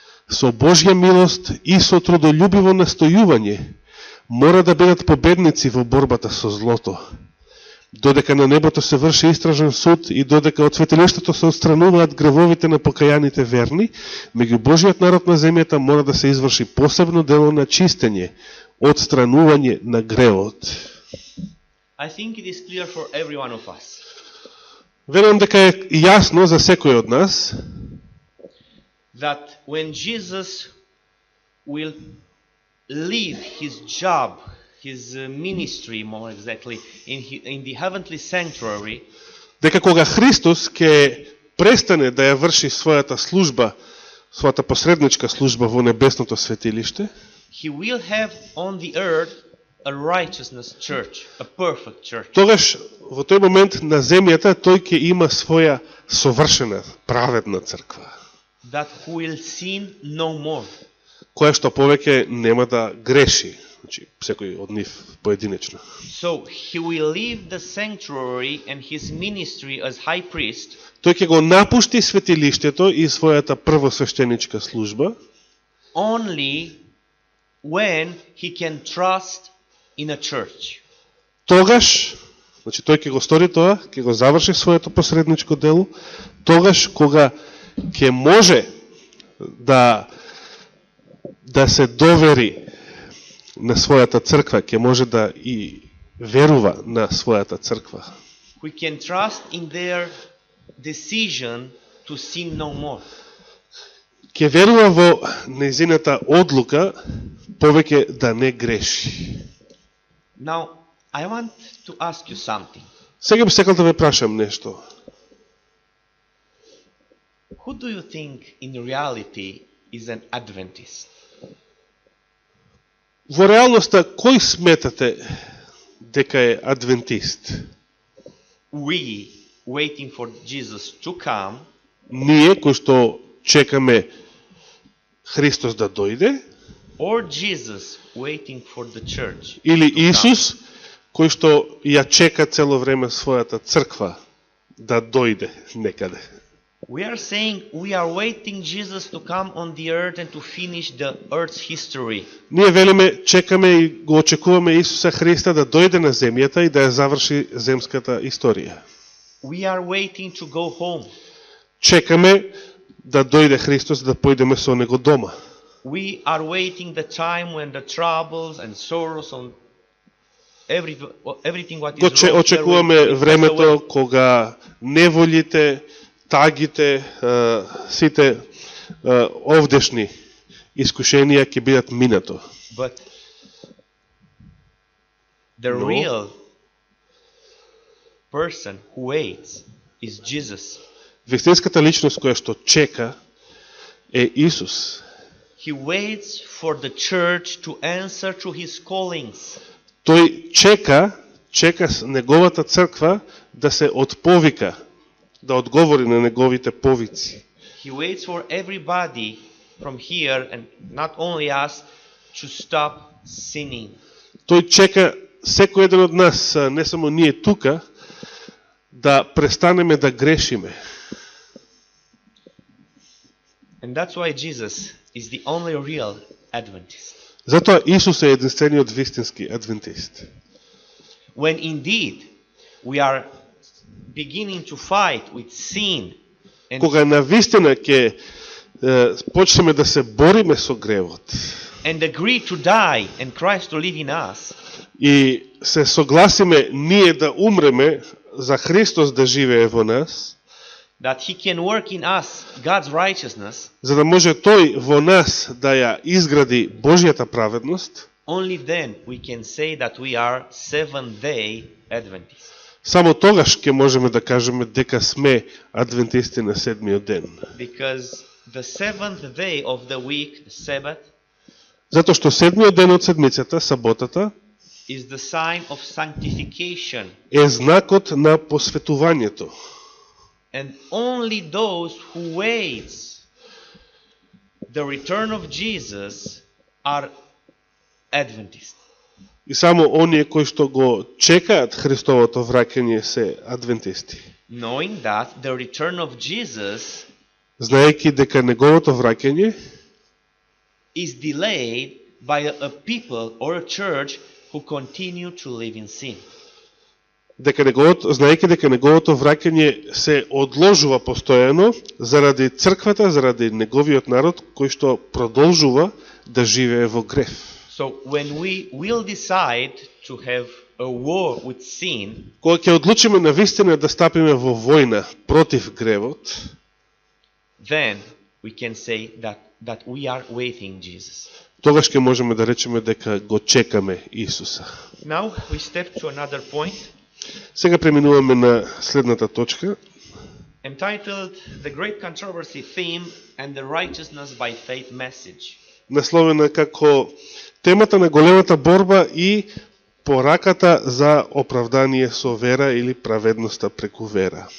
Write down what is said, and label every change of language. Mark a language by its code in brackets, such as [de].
[mk] Со Божја милост и со трудолюбиво настојување мора да бидат победници во борбата со злото. Додека на небото се врши истражен суд и додека од светилиштето се отстрануваат гревовите на покајаните верни, меѓу Божиот народ на земјата мора да се изврши посебно дело на чистење, отстранување на гревот. [en] I think it is clear for every one of us. [mk] Верувам дека е јасно за секој од нас [en] that when Jesus will leave his job, his ministry more exactly, in the heavenly sanctuary, [mk] дека кога Христос ќе престане да ја врши својата служба, својата посредничка служба во небесното светилиште, [en] he will have on the earth a righteousness church, a perfect church. [mk] Тогаш во тој момент на земјата тој ќе има своја совршена, праведна црква. [en] That who will sin no more. [mk] Која што повеќе нема да греши значи секој од нив поединечно. [en] So he will leave the sanctuary and his ministry as high priest [mk] Тој ќе го напушти светилиштето и својата првосвештеничка служба [en] only when he can trust in a church. [mk] тогаш, значи тој ќе го стори тоа, ќе го заврши своето посредничко дело, тогаш кога ќе може да се довери на својата црква, ќе може да и верува на својата црква. [en] We can trust in their decision to sin no more. [mk] Ќе верува во нејзината одлука повеќе да не греши. [en] Now, I want to ask you something. [mk] Сега би сакал да ве прашам нешто. [en] Who do you think in reality is an Adventist? [mk] Во реалноста, кој сметате дека е адвентист? [en] We waiting for Jesus to come, [mk] Ние кои што чекаме Христос да дојде, [en] or Jesus waiting for the church? [mk] или Исус кој што ја чека цело време својата црква да дојде некаде? [en] We are saying we are waiting Jesus to come on the earth and to finish the earth's history. [mk] Ние велиме, чекаме и го очекуваме Исуса Христа да дојде на земјата и да ја заврши земската историја. [en] We are waiting to go home. [mk] Чекаме да дојде Христос да појдеме со Него дома. [en] We are waiting the time when the troubles and sorrows on everything what is [mk] Го [en] wrong [mk] очекуваме [en] there will pass [mk] времето [en] away. [mk] кога неволите, тагите, сите овдешни искушенија ќе бидат минато. [en] But the No. real person who waits is Jesus. [mk] Вистинската личност која што чека е Исус. [en] He waits for the church to answer to his callings. [mk] Тој чека неговата црква да се отповика, да одговори на неговите повици. [en] He waits for everybody from here and not only us to stop sinning. [mk] Тој чека секој еден од нас, не само ние тука, да престанеме да грешиме. [en] And that's why Jesus is the only real Adventist. [mk] Затоа Исус е единствениот вистински адвентист. [en] When indeed we are beginning to fight with sin and, [mk] Кога навистина ќе почнеме да се бориме со гревот [en] and agree to die and Christ to live in us, [mk] и се согласиме ние да умреме за Христос да живее во нас, [en] that he can work in us God's righteousness, [mk] за да може тој во нас да ја изгради Божјата праведност, [en] only then we can say that we are Seventh-day Adventists. [mk] само тогаш ќе можеме да кажеме дека сме адвентисти на седмиот ден. [en] Because the seventh day of the week, the Sabbath, [mk] Затоа што седмиот ден од седмицата, саботата, [en] is the sign of sanctification. [mk] е знакот на посветувањето. [en] And only those who waits the return of Jesus are Adventists. [mk] И само оние кои што го чекаат Христовото враќање се адвентисти. [en] Knowing that the return of Jesus [mk] Знаејќи дека неговото враќање [en] is delayed by a people or a church who continue to live in sin. [mk] знаејќи дека неговото враќање се одложува постојано заради црквата, заради неговиот народ кој што продолжува да живее во грев. [en] So when we will decide to have a war with sin, [mk] Кога ќе одлучиме навистина да стапиме во војна против гревот, [en] then we can say that we are waiting Jesus. [mk] тогаш ќе можеме да речеме дека го чекаме Исуса. [en] Now we step to another point [mk] Сега преминуваме на следната точка, [en] entitled The Great Controversy Theme and the Righteousness by Faith Message. [mk] насловена како темата на големата борба и пораката за оправдание со вера или праведноста преку вера.